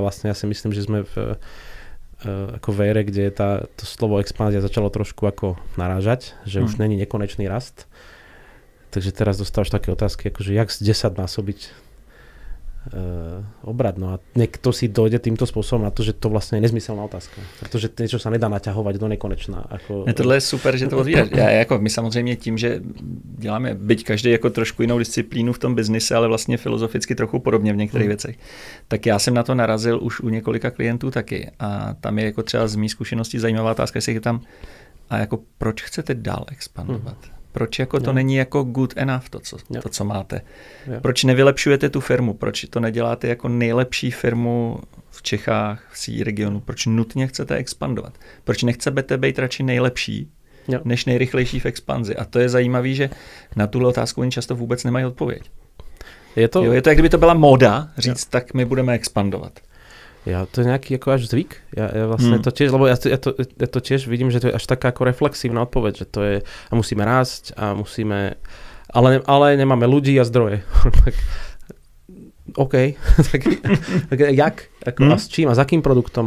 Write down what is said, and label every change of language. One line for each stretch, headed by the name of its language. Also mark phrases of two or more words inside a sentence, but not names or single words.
Slovak: Vlastne ja si myslím, že sme ako v ére, kde to slovo expanzia začalo trošku ako narážať, že už není nekonečný rast. Takže teraz dostávaš také otázky, ako že jak z 10 násobiť obrad. No a niekto si dojde týmto spôsobom na to, že to vlastne je nezmyselná otázka. Protože niečo sa nedá naťahovať do nekonečna.
Czech: Tohle je super, že to odvíjáš. My samozřejmě tím, že děláme, byť každý jako trošku jinou disciplínu v tom biznise, ale vlastně filozoficky trochu podobně v některých věcech. Tak já jsem na to narazil už u několika klientů taky. A tam je jako třeba z mý zkušenosti zajímavá otázka, jestli je tam, a jako proč chcete dál expandovat? Proč jako to není jako
English: good enough,
Czech: to, co máte? Proč nevylepšujete tu firmu? Proč to neděláte jako nejlepší firmu v Čechách, v C regionu? Proč nutně chcete expandovat? Proč nechcete být radši nejlepší, než nejrychlejší v expanzi? A to je zajímavé, že na tuhle otázku oni často vůbec nemají odpověď. Je to, jak kdyby to byla móda říct, tak my budeme expandovat.
Slovak: Ja to je nejaký ako až zvyk. Ja vlastne to tiež, lebo ja to tiež vidím, že to je až taká ako reflexívna odpoveď, že to je, a musíme rásť a musíme, ale nemáme ľudí a zdroje. OK, tak jak? A s čím? A s akým produktom?